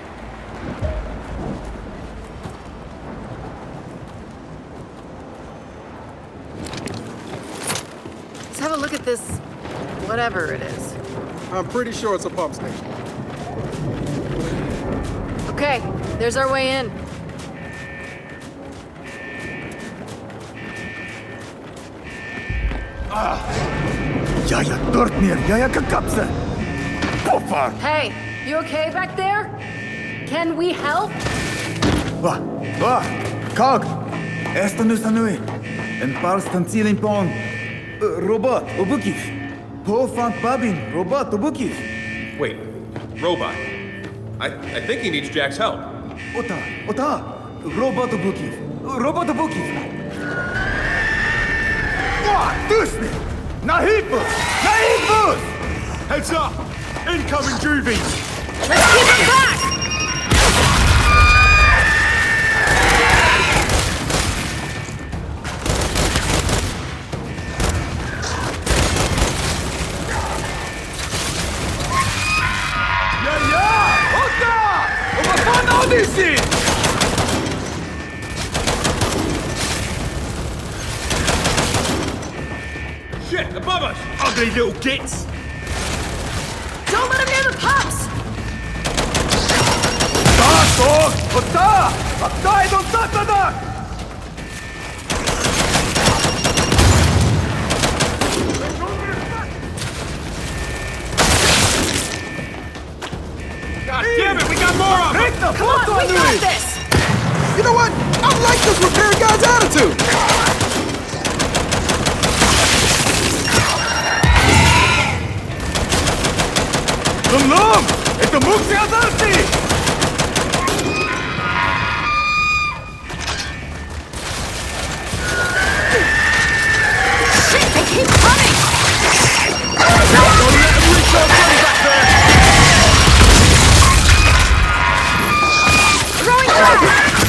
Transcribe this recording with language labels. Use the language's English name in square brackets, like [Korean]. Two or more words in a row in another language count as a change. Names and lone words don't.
[English] Let's have a look at this, whatever it is. I'm pretty sure it's a pump station. Okay, there's our way in. Jaja Dortnir, jaja kakapse. Pofar. Hey, you okay back there? Can we help? Kag. Esta nu sanui. En parstan cilin pon. Robot, obukif. Pofant babin, robot, obukif. Wait, robot. I think he needs Jack's help. Ota. Robot obukif. Robot obukif. Dusni! Nahipus! Nahipus! Heads up! Incoming juvies! Let's keep them back! Ota! Overfan Odyssey! Shit, above us! Ugly little gits! Don't let him near the pups! Dog! Ota! Aktai don Satanak! God damn it, we got more of them! Come on, we got this! You know what? I like this repair guy's attitude. Lumlum! Это мукси азарти! Shit, they keep coming! Don't let them reach our gun back there! Throwing fire!